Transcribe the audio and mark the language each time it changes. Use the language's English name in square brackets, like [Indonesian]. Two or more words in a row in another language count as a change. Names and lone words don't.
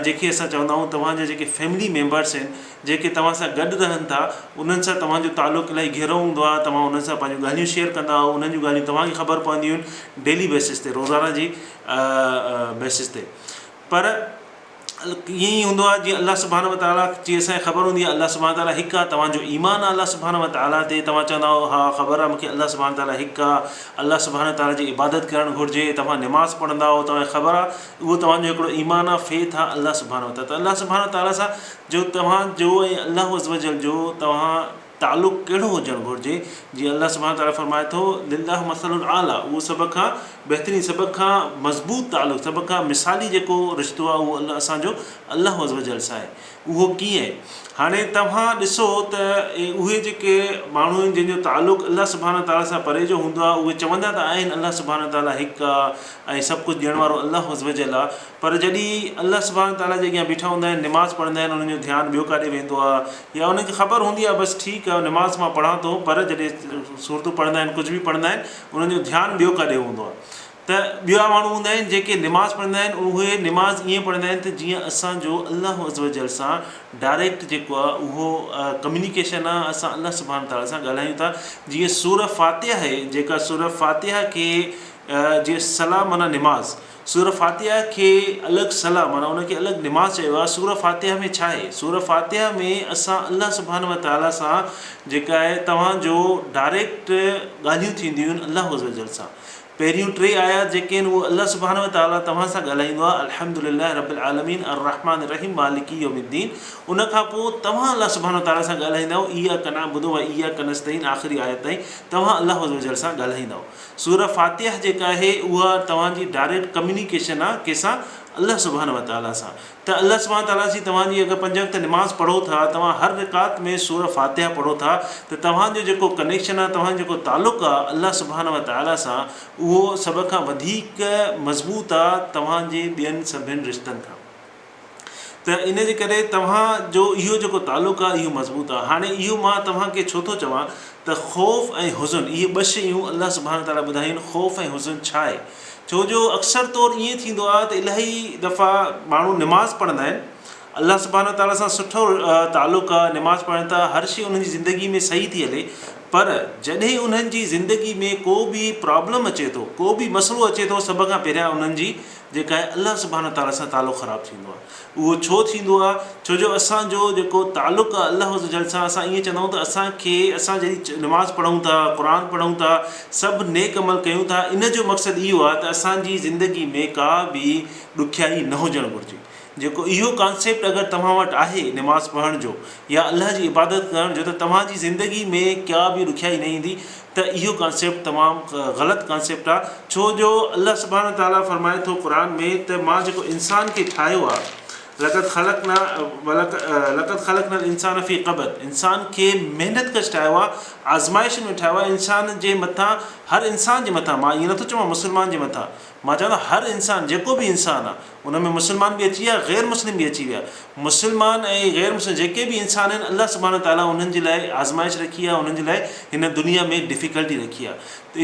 [Sindhi] जेके असां चवंदा आहियूं तव्हांजा जेके [English] family members [Sindhi] आहिनि, जेके तव्हां सां गॾु रहनि था, उन्हनि सां तव्हांजो तालुक़ु इलाही गहरो हूंदो आहे। तव्हां उन्हनि सां पंहिंजूं ॻाल्हियूं शेयर कंदा आहियो, उन्हनि जूं ॻाल्हियूं तव्हांखे ख़बर पवंदियूं आहिनि [English] daily basis [Sindhi] ते, रोज़ाना जी बेसिस ते। पर ईअं ई हूंदो आहे जीअं [Arabic] الله سبحانه وتعالى [Sindhi] जी असांखे ख़बर हूंदी आहे [Arabic] الله سبحانه وتعالى [Sindhi] हिकु आहे। तव्हांजो ईमान आहे [Arabic] الله سبحانه وتعالى [Sindhi] ते, तव्हां चवंदा आहियो हा ख़बर आहे मूंखे [Arabic] الله سبحانه وتعالى [Sindhi] हिकु आहे, [Arabic] الله سبحانه وتعالى [Sindhi] जी इबादत करणु घुरिजे, तव्हां निमाज़ पढ़ंदा आहियो, तव्हांखे ख़बर आहे, उहो तव्हांजो हिकिड़ो ईमान आहे, फेथ आहे [Arabic] الله سبحانه وتعالى. [Sindhi] त [Arabic] الله سبحانه وتعالى [Sindhi] सां जो तव्हांजो ऐं [Arabic] الله عز وجل [Sindhi] जो तव्हां तालुक़ु कहिड़ो हुजणु घुरिजे। जीअं [Arabic] الله سبحانه وتعالى [Sindhi] फरमाए थो [Arabic] لله المثل الأعلى, [Sindhi] उहो सभ खां बहितरीनु, सभ खां मज़बूत तालुक़ु, सभ खां मिसाली जेको रिश्तो आहे उहो असांजो [Arabic] الله عز وجل [Sindhi] सां आहे। उहो कीअं आहे? हाणे तव्हां ॾिसो त उहे जेके माण्हू आहिनि जंहिंजो तालुक़ु [Arabic] الله سبحانه وتعالى [Sindhi] सां परे जो हूंदो आहे, उहे चवंदा त आहिनि [Arabic] الله سبحانه وتعالى [Sindhi] हिकु आहे ऐं सभु कुझु ॾियण वारो [Arabic] الله عز وجل [Sindhi] आहे, पर जॾहिं [Arabic] الله سبحانه وتعالى [Sindhi] जे अॻियां बीठा हूंदा आहिनि, निमाज़ पढ़ंदा आहिनि, उन्हनि जो ध्यानु ॿियो काॾे वेंदो आहे, या उन्हनि खे ख़बर हूंदी आहे बसि ठीकु आहे निमाज़ मां पढ़ां थो, पर जॾहिं सूरतूं पढ़ंदा आहिनि, कुझु बि पढ़ंदा आहिनि, उन्हनि जो ध्यानु ॿियो काॾे हूंदो आहे। त ॿिया माण्हू हूंदा आहिनि जेके निमाज़ पढ़ंदा आहिनि, उहे निमाज़ ईअं पढ़ंदा आहिनि त जीअं असांजो [Arabic] الله عز وجل [Sindhi] सां डायरेक्ट जेको आहे उहो कम्युनिकेशन आहे, असां [Arabic] الله سبحانه وتعالى [Sindhi] सां ॻाल्हायूं था। जीअं सूरह फातिहा आहे, जेका सूरह फातिहा खे जीअं सलाह माना निमाज़, सूरह फातिहा खे अलॻि सलाह माना उनखे अलॻि निमाज़ चयो आहे। सूरह फातिहा में छा आहे? सूरह फातिहा में असां [Arabic] الله سبحانه وتعالى [Sindhi] सां जेका आहे तव्हांजो डायरेक्ट ॻाल्हियूं थींदियूं आहिनि [Arabic] الله عز وجل [Sindhi] सां। पहिरियूं 3 आयात जेके आहिनि उहे [Arabic] الله سبحانه وتعالى [Sindhi] तव्हां सां ॻाल्हाईंदो आहे, [Arabic] الحمد لله رب العالمين الرحمن الرحيم مالك يوم الدين. [Sindhi] उन खां पोइ तव्हां [Arabic] الله سبحانه وتعالى [Sindhi] सां ॻाल्हाईंदा आहियो [Arabic] إياك نعبد وإياك نستعين, [Sindhi] आख़िरी आयत ताईं तव्हां [Arabic] الله عز وجل [Sindhi] सां ॻाल्हाईंदा आहियो। सूरह फातिहा जेका आहे उहा तव्हांजी [English] direct communication [Sindhi] आहे कंहिंसां, [Arabic] الله سبحانه وتعالى [Sindhi] सां। त [Arabic] الله سبحانه وتعالى [Sindhi] जी तव्हांजी अगरि 5 वक़्त निमाज़ पढ़ो था, तव्हां हर रिकात में सूरह फातिहा पढ़ो था, त तव्हांजो जेको कनेक्शन आहे, तव्हांजो जेको तालुक़ु आहे [Arabic] الله سبحانه وتعالى [Sindhi] सां, उहो सभ खां वधीक मज़बूत आहे तव्हांजे ॿियनि सभिनि रिश्तनि खां। त इन जे करे तव्हांजो इहो जेको तालुक़ु आहे इहो मज़बूत आहे। हाणे इहो मां तव्हांखे छो थो चवां त ख़ौफ़ ऐं हुज़न, इहे 2 शयूं [Arabic] الله سبحانه وتعالى [Sindhi] ॿुधायूं आहिनि। ख़ौफ़ ऐं हुज़न छा आहे? छो जो अक्सर तौरु ईअं थींदो आहे त इलाही दफ़ा माण्हू निमाज़ पढ़ंदा आहिनि, [Arabic] الله سبحانه وتعالى [Sindhi] सां सुठो तालुक़ु आहे, निमाज़ पढ़नि था, हर शइ उन्हनि जी ज़िंदगी में सही थी हले, पर जॾहिं उन्हनि जी ज़िंदगी में को बि प्रॉब्लम अचे थो, को बि मसइलो अचे थो, सभ खां पहिरियां उन्हनि जी जेका आहे [Arabic] الله سبحانه وتعالى [Sindhi] सां तालुक़ु ख़राबु थींदो आहे। उहो छो थींदो आहे? छो जो असांजो जेको तालुक़ु आहे [Arabic] الله عز وجل [Sindhi] सां, असां ईअं चवंदा आहियूं त असां जॾहिं निमाज़ पढ़ूं था, क़ुर पढ़ूं था, सभु नेक अमल कयूं था, इन जो मक़सदु इहो आहे त असांजी ज़िंदगी में का बि ॾुखियाई न हुजणु घुरिजे। जेको इहो कॉन्सेप्ट अगरि तव्हां वटि आहे निमाज़ पढ़ण जो या अल्लाह जी इबादत करण जो, त तव्हांजी ज़िंदगी में का बि ॾुखियाई न ईंदी। त इहो कॉन्सेप्ट तमामु ग़लति कॉन्सेप्ट आहे, छो जो [Arabic] الله سبحانه وتعالى [Sindhi] फरमाए थो क़ुर में त मां जेको इंसान खे ठाहियो आहे, [Arabic] لقد خلقنا الإنسان في كبد, [Sindhi] इंसान खे महिनत करे ठाहियो आहे, आज़माइश में ठाहियो आहे। इंसान जे मथां, हर इंसान जे मथां, मां ईअं नथो चवां मुस्लमान जे मथां, मां चवंदो हर इंसानु जेको बि इंसानु आहे उन में मुस्लमान बि अची विया, ग़ैर मुस्लिम बि अची विया। मुस्लमान ऐं ग़ैर मुस्लिम जेके बि इंसान आहिनि [Arabic] الله سبحانه تعالى [Sindhi] उन्हनि जे लाइ आज़माइश रखी आहे, उन्हनि जे लाइ हिन दुनिया में डिफ़िकल्टी रखी आहे।